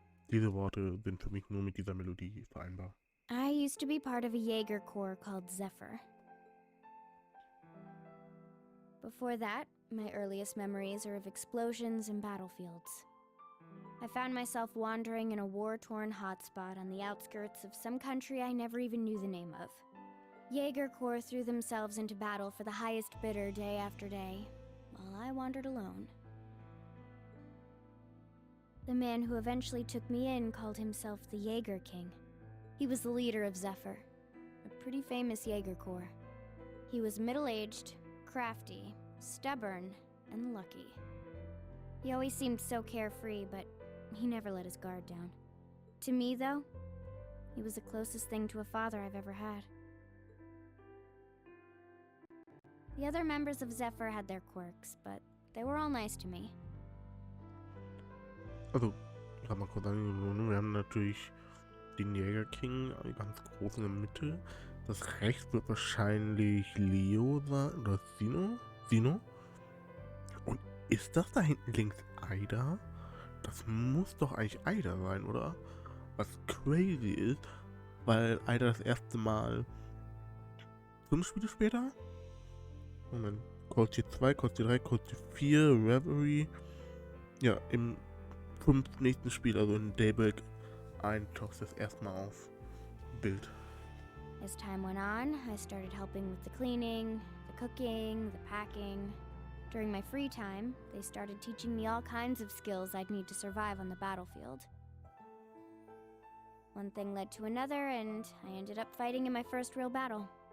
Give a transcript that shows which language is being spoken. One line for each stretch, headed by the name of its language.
German: Diese Worte sind für mich nur mit dieser Melodie vereinbar.
English: I used to be part of a Jaeger corps called Zephyr. Before that, my earliest memories are of explosions and battlefields. I found myself wandering in a war-torn hotspot on the outskirts of some country I never even knew the name of. Jaeger corps threw themselves into battle for the highest bidder day after day, while I wandered alone. The man who eventually took me in called himself the Jaeger King. He was the leader of Zephyr, a pretty famous Jaeger corps. He was middle-aged, crafty, stubborn, and lucky. He always seemed so carefree, but he never let his guard down. To me, though, he was the closest thing to a father I've ever had. The other members of Zephyr had their quirks, but they were all nice to me.
German: Also, ich kann mal kurz sagen, wir haben natürlich den Jäger King ganz groß in der Mitte. Das rechts wird wahrscheinlich Leo sein, oder Sino. Und ist das da hinten links Aida? Das muss doch eigentlich Aida sein, oder? Was crazy ist, weil Aida das erste Mal 5 Spiele später? Moment. Cold Steel 2, Cold Steel 3, Cold Steel 4, Reverie. Ja, im 5. nächsten Spiel, also in Daybreak 1, taucht das erstmal auf Bild.
English: As time went on, I started helping with the cleaning, the cooking, the packing. During my free time, they started teaching me all kinds of skills I'd need to survive on the battlefield. One thing led to another, and I ended up fighting in my first real battle.